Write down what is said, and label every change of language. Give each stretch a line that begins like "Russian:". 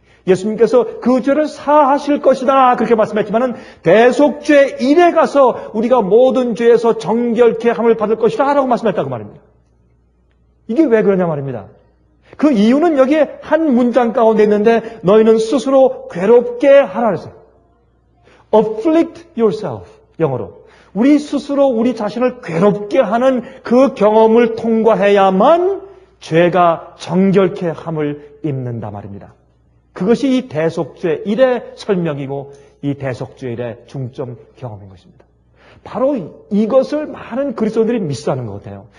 Korean: 예수님께서 그 죄를 사하실 것이다 그렇게 말씀했지만은 대속죄 1에 가서 우리가 모든 죄에서 정결케 함을 받을 것이다 라고 말씀했다고 말입니다. 이게 왜 그러냐 말입니다. 그 이유는 여기에 한 문장 가운데 있는데, 너희는 스스로 괴롭게 하라 그랬어요.
English: afflict yourself,
Korean: 영어로. 우리 스스로 우리 자신을 괴롭게 하는 그 경험을 통과해야만 죄가 정결케 함을 입는다 말입니다. 그것이 이 대속죄 1의 설명이고 이 대속죄 1의 중점 경험인 것입니다. 바로 이것을 많은 그리스도인들이 미스하는 것 같아요.